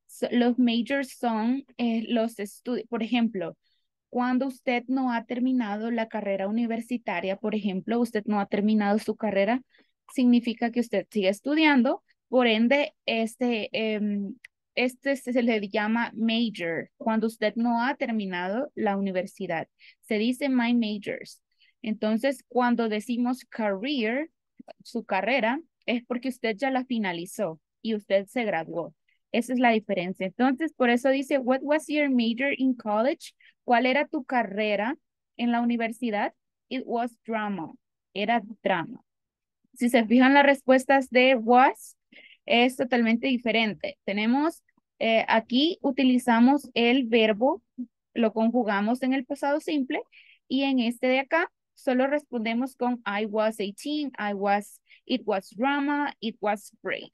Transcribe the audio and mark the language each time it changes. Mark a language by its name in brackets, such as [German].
[Spanish] Los majors son los estudios, por ejemplo, cuando usted no ha terminado la carrera universitaria, por ejemplo, usted no ha terminado su carrera, significa que usted sigue estudiando, por ende, este se le llama major, cuando usted no ha terminado la universidad. Se dice my majors. Entonces, cuando decimos career, su carrera, es porque usted ya la finalizó y usted se graduó. Esa es la diferencia. Entonces, por eso dice, [English] what was your major in college? [Spanish] ¿Cuál era tu carrera en la universidad? [English] It was drama. [Spanish] Era drama. Si se fijan las respuestas de was, es totalmente diferente. Tenemos, aquí utilizamos el verbo, lo conjugamos en el pasado simple y en este de acá solo respondemos con [English] I was 18, it was drama, it was great.